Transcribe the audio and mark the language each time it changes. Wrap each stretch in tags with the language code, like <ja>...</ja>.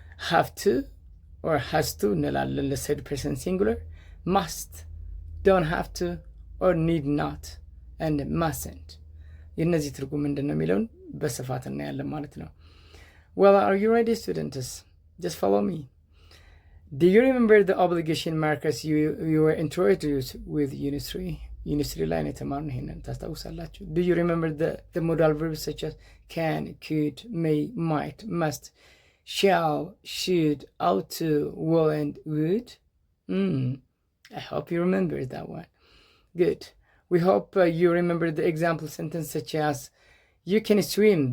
<en>Have to or has to</en> <am>እንላለን</am> <en>ለthird person singular, must, don't have to, or need not, and mustn't.</en> <am>የእነዚህ ትርጉም ምንድን ነው የሚለውን በስፋት እናያለን ማለት ነው።</am> <en>Well, are you ready, students? Just follow me. Do you remember the obligation markers you were introduced with Unit 3?</en> <am>Unit 3 ላይ የተማርነው ይሄንን ታስታውሳላችሁ?</am> <en>Do you remember the modal verbs such as can, could, may, might, must, shall, should, ought to, will, and would? I hope you remember that one. Good. We hope you remember the example sentence such as you can swim.</en>